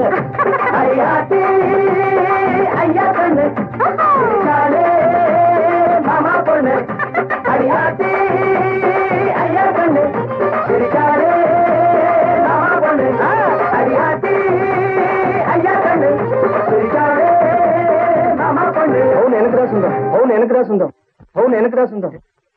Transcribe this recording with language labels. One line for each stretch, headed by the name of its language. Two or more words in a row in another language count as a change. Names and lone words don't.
Tamil: அடியாத்தி ஐயா கண்ணு மாமா பொண்ணு. அடியாத்தி ஐயா கண்ணு சிரிச்சாலே மாமா பொண்ணு. அடியாத்தி ஐயா கண்ணு சிரிச்சாலே மாமா பொண்ணு.
Telugu: అవును వెనకరా సుందరం. అవును వెనకరా సుందరం. అవును వెనకరా సుందరం.